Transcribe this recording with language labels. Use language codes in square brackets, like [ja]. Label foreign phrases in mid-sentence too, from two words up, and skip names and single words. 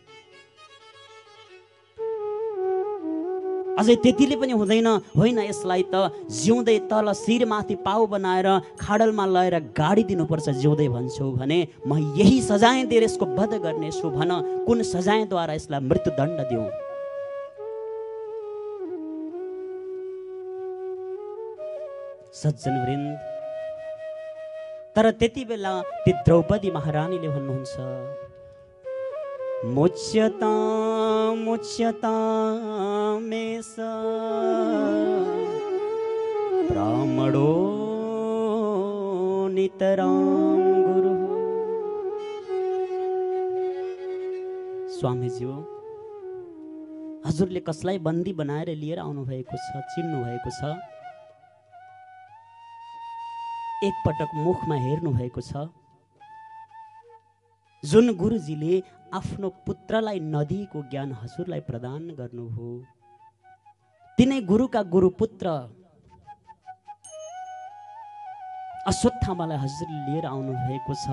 [ne] अझै त्यतिले पनि हुँदैन, होइन यसलाई त जिउँदै तल शिरमाथि पाउ बनाएर खाडलमा लगेर गाडिदिनुपर्छ जिउँदै भन्छौ भने म यही सजाय दिएर यसको वध गर्नेछु भन। कुन सजायद्वारा यसलाई मृत्युदण्ड दिउँ? सज्जनवृन्द, तर त्यति बेला ती द्रौपदी महारानीले भन्नुहुन्छ [sa] मुच्यतामेष ब्राह्मणो नितरां गुरु। [ne] स्वामीज्यू, हजुरले कसलाई बन्दी बनाएर लिएर आउनु भएको छ, चिन्नु भएको छ? एक पटक मुखमा हेर्नु भएको छ? जुन गुरुजीले आफ्नो पुत्रलाई नदीको ज्ञान हजुरलाई प्रदान गर्नुभयो, तिनै गुरुका गुरुपुत्र अश्वत्थामालाई हजुरले लिएर आउनु भएको छ।